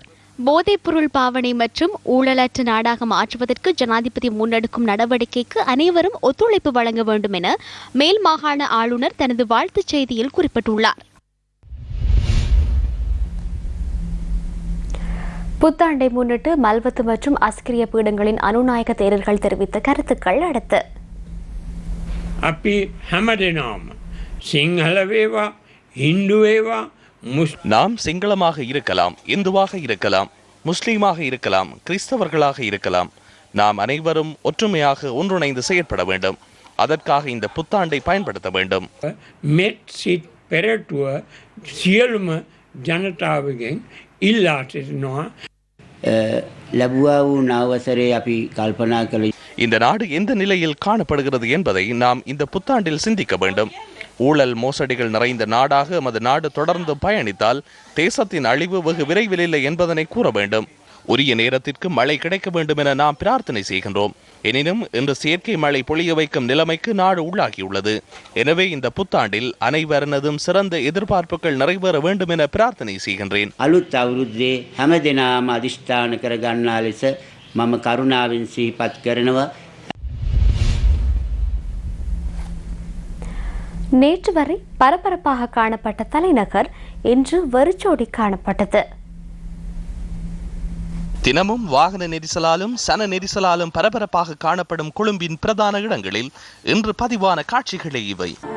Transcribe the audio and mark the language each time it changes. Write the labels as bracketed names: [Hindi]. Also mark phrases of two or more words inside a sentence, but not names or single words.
[Tamil] போதைப்பொருள் பாவனை மற்றும் ஊழலற்ற நாடாக மாற்றுவதற்கு ஜனாதிபதி முன்னெடுக்கும் நடவடிக்கைக்கு அனைவரும் ஒத்துழைப்பு வழங்க வேண்டும் என மேல் மாகாண ஆளுநர் தனது வாழ்த்துச் செய்தியில் குறிப்பிட்டுள்ளார். புத்தாண்டை முன்னிட்டு மல்வத்து மற்றும் அஸ்கிரிய பீடங்களின் அனுநாயக தேரர்கள் தெரிவித்த கருத்துக்கள் அடுத்து. [Sinhala] අපි හැමදෙනාම සිංහල වේවා හින්දු වේවා [Tamil] நாம் சிங்களமாக இருக்கலாம், இந்துவாக இருக்கலாம், முஸ்லீமாக இருக்கலாம், கிறிஸ்தவர்களாக இருக்கலாம். நாம் அனைவரும் ஒற்றுமையாக ஒன்றிணைந்து செயற்பட வேண்டும். அதற்காக இந்த புத்தாண்டை பயன்படுத்த வேண்டும். [Sinhala] මෙත් සිත් පෙරටුව සියලුම ජනතාවගෙන් ඉල්ලා සිටිනවා. ලැබුවා වූ නවවසරේ අපි කල්පනා කළ [Tamil] இந்த நாடு எந்த நிலையில் காணப்படுகிறது என்பதை நாம் இந்த புத்தாண்டில் சிந்திக்க வேண்டும். ஊழல் மோசடிகள் நிறைந்த நாடாக எமது நாடு தொடர்ந்து பயணித்தால் தேசத்தின் அழிவு வெகு விரைவில் இல்லை என்பதனை கூற வேண்டும். உரிய நேரத்திற்கு மழை கிடைக்க வேண்டும் என நாம் பிரார்த்தனை செய்கின்றோம். எனினும் இன்று செயற்கை மழை பொழிய வைக்கும் நிலைமைக்கு நாடு உள்ளாகியுள்ளது. எனவே இந்த புத்தாண்டில் அனைவரனதும் சிறந்த எதிர்பார்ப்புகள் நிறைவேற வேண்டும் என பிரார்த்தனை செய்கின்றேன். [Sinhala] අලුත් අවුරුද්දේ හැම දිනම අදිෂ්ඨාන කර ගන්නා ලෙස මම කරුණාවෙන් සිහිපත් කරනවා. [Tamil] நேற்று வரை பரபரப்பாக காணப்பட்ட தலைநகர் இன்று வெறிச்சோடி காணப்பட்டது. தினமும் வாகன நெரிசலாலும் சன நெரிசலாலும் பரபரப்பாக காணப்படும் கொழும்பின் பிரதான இடங்களில் இன்று பதிவான காட்சிகளே இவை.